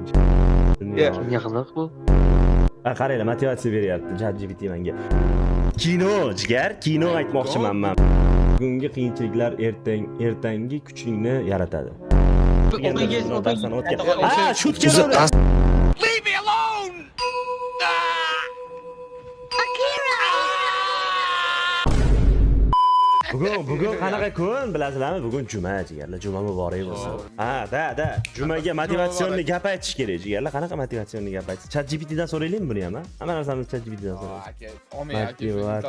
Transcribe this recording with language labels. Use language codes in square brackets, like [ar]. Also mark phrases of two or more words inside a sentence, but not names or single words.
[uz] Kimga qiziq bu? Qaranglar, motivatsiya beryapti ChatGPT menga. Kino, jigar, kino aytmoqchiman men. Bugungi qiyinchiliklar ertangi kuchingni yaratadi. Ha, shut keldi. [en] Leave me alone! [uz] Bugun qanaqa kun bilasizlarmi? Bugun juma jigarlar, juma muborak bo'lsin. Ha, da. Jumaga motivatsionniy gap aytish kerak jigarlar. Qanaqa motivatsionniy gap aytish? ChatGPTdan so'raylikmi buni ham? Hamma narsani ChatGPTdan so'raymiz.